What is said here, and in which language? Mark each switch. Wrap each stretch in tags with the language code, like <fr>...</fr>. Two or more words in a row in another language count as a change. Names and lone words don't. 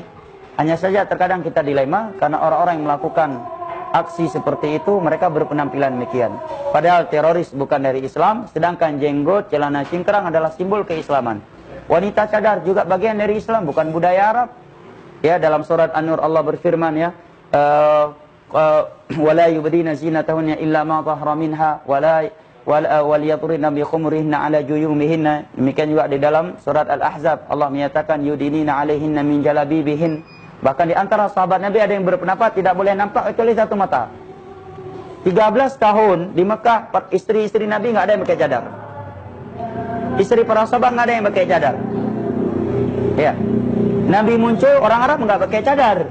<id>Hanya saja terkadang kita dilema karena orang-orang yang melakukan aksi seperti itu mereka berpenampilan demikian. Padahal teroris bukan dari Islam, sedangkan jenggot, celana cingkrang adalah simbol keislaman. Wanita cadar juga bagian dari Islam, bukan budaya Arab. Ya, dalam surat An-Nur Allah berfirman ya,</id> <ar>ولا يبدين زينتهن إلا ما ظهر منها وليضربن بخمرهن على جيوبهن.</ar> <id>Demikian juga di dalam surat Al-Ahzab Allah menyatakan</id> <ar>يدنين عليهن من جلابيبهن.</ar> <id>Bahkan di antara sahabat Nabi ada yang berpendapat tidak boleh nampak kecuali satu mata. 13 tahun di Mekah, istri-istri Nabi nggak ada yang pakai cadar. Istri para sahabat nggak ada yang pakai cadar. Ya, Nabi muncul, orang Arab nggak pakai cadar.</id>